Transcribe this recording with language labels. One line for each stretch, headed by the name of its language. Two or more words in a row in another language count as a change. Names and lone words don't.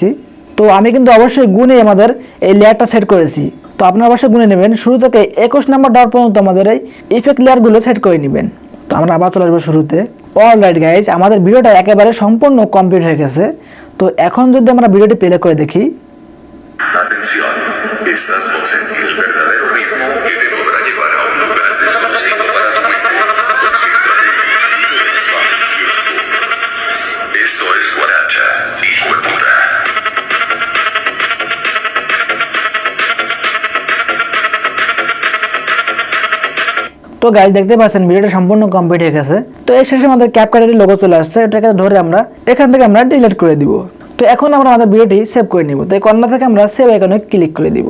Bangla: তো আমি কিন্তু অবশ্যই গুনে আমাদের এই লেয়ারটা সেট করেছি। তো আপনারা অবশ্যই গুনে নেবেন শুরু থেকে 21 নম্বর ডট পর্যন্ত আমাদের এই ইফেক্ট লেয়ারগুলো সেট করে নেবেন। তো আমরা আবার চলে আসবো শুরুতে।
English: alright guys,
Bangla: আমাদের ভিডিওটা একেবারে সম্পূর্ণ কমপ্লিট হয়ে গেছে। তো এখন যদি আমরা ভিডিওটি প্লে করে দেখি।
Spanish: Atención, estás por sentir el verdadero ritmo que te podrá llevar a un lugar desconocido para tu mente. Concéntrate. Esto es guaracha, hijo de puta.
Bangla: তো গাইজ দেখতে পাচ্ছেন ভিডিওটা সম্পূর্ণ কমপ্লিট হয়ে গেছে। তো এর শেষে আমাদের ক্যাপকাটের লোগো চলে আসছে। এটাকে ধরে আমরা এখান থেকে আমরা ডিলিট করে দিব। তো এখন আমরা আমাদের ভিডিওটি সেভ করে নিব। তো এই কর্নার থেকে আমরা সেভ আইকনে ক্লিক করে দিব।